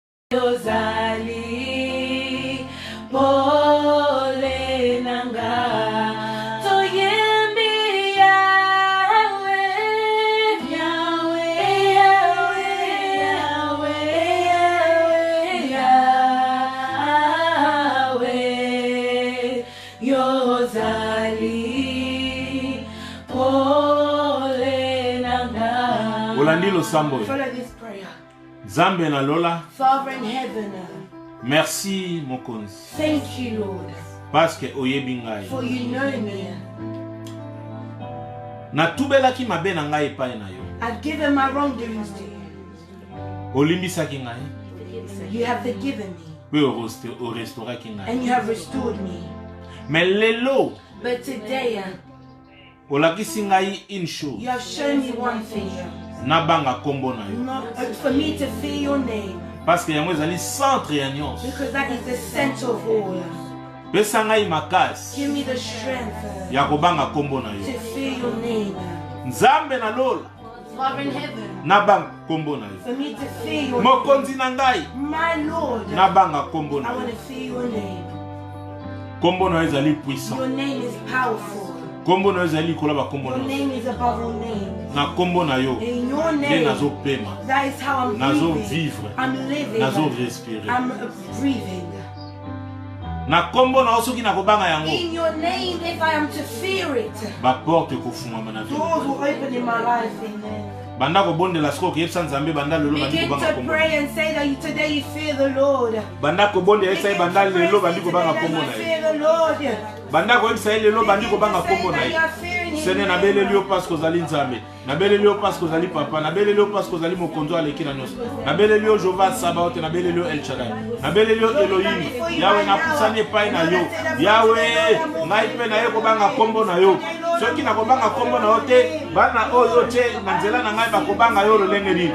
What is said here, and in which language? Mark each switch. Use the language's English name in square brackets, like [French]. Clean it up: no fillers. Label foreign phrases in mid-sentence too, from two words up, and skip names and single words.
[Lingala] Yozali, Pole Nanga, Toyembi Yahweh, Yahweh, Yozali, Pole Nanga. Olandi losambo. [English] Follow this prayer. [Lingala] Nzambe na lola. [English] Father in heaven, [Lingala] Merci mokonzi. [English] thank you, Lord, [French] Parce que [Lingala] oyebi ngai. [English] for you know me. [Lingala] Natubelaki mabe na ngai epai na yo. [English] I've given my wrongdoings to you. [Lingala] Olimbisaki ngai. [English] You have forgiven me, [Lingala] Pe orestauraki ngai. [English] and you have restored me. [Lingala] Mais lelo [English] But today, [Lingala] olakisi ngai [French] une chose. [English] you have shown me one thing. [Lingala] Nabanga kombo na yo. [English] For me to fear your name, [French] Parce que [Lingala] yango ezali centre ya nyonso. [English] because that is the center of all. [Lingala] Pesa ngai makasi [English] Give me the strength [Lingala] ya kobanga kombo na [English] to [Lingala] yo. [English] fear your name. [Lingala] Nzambe na lola. [English] Father in heaven, [Lingala] Nabanga kombo na yo. [English] for me to fear your name. [Lingala] Mokonzi na ngai. [English] My Lord, [Lingala] Nabanga kombo [English] I [Lingala] na [English] want [Lingala] yo. [English] to fear your name. [Lingala] Kombo na yo ezali puissant. [English] Your name is powerful. [Lingala] Kombo na yo ezali kola ba kombo [English] Your [Lingala] na yo. [English] name is above all names. [Lingala] Na kombo na yo. [English] In your [Lingala] Nde [English] name, [Lingala] nazopema. [English] that is how I'm [Lingala] Nazo [English] breathing. [Lingala] vivre. [English] I'm living. [Lingala] Nazo respirer. [English] I'm breathing. [Lingala] Na kombo na yo soki nakobanga yango. [English] In your name, if I am to fear it, [Lingala] Ba porte ekofungwama na [English] doors [Lingala] vie. [English] will open in my life. Amen. [Lingala] Banda kobondela siko koyebisa Nzambe banda lelo bandi [English] Begin [Lingala] kobanga [English] to [Lingala] kombo. [English] pray and say that today you fear the Lord. [Lingala] Banda kobondela esa [English] Begin [Lingala] banda [English] to pray [Lingala] lelo [English] and [Lingala] bandi [English] say [Lingala] kobanga [English] today [Lingala] kombo [English] you [Lingala] na ye. [English] fear the Lord. [Lingala] Banda koyebisa lelo bandi [English] Begin [Lingala] kobanga [English] to say [Lingala] kombo na [English] that you [Lingala] ye. [English] are fearing His [Lingala] Sene [English] name. [Lingala] nabeleli yo parce kozali Nzambe. Nabeleli yo parce kozali papa. Nabeleli yo parce kozali mokonzo aleki na nyonso. Nabeleli yo Jehova Sabaoth. Nabeleli yo El Shaddai. Nabeleli yo Elohim. Yahweh napusani epai na yo. Yahweh ngai mpe na ye kobanga kombo na yo. Soki nakobanga kombo na yo te, bana oyo te na nzela na ngai bakobanga yo lolenge nini.